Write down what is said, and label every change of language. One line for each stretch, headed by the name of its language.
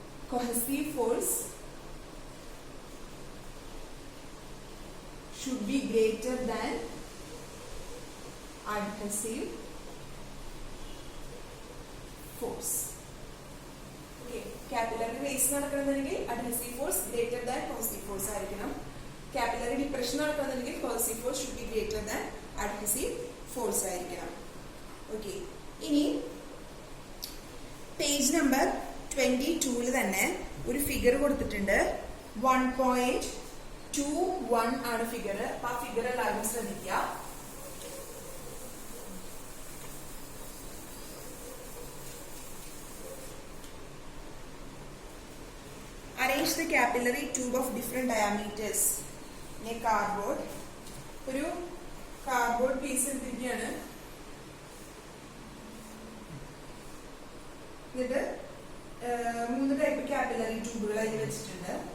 English: cohesive force should be greater than adhesive force. Okay, capillary race
Malayalam: നടക്കണമെങ്കിൽ
English: adhesive force greater than cohesive force
Malayalam: ആയിരിക്കണം.
English: capillary depression
Malayalam: നടക്കണമെങ്കിൽ
English: cohesive force should be greater than adhesive force
Malayalam: ആയിരിക്കണം. Okay, ഇനി page number 22 തന്നെ ഒരു figure കൊടുത്തിട്ടുണ്ട്. 1.21 ആണ് figure. അപ്പൊ ആ ഫിഗർ എല്ലാവരും ശ്രദ്ധിക്കുക.
English: Arrange the capillary tube of different diameters in a cardboard.
Malayalam: ഒരു കാർഡ്ബോർഡ് പീസ് എടുത്തിരിക്കുകയാണ്. എന്നിട്ട് 3 ടൈപ്പ് കാപ്പിലറി ട്യൂബുകൾ അതിൽ വെച്ചിട്ടുണ്ട്.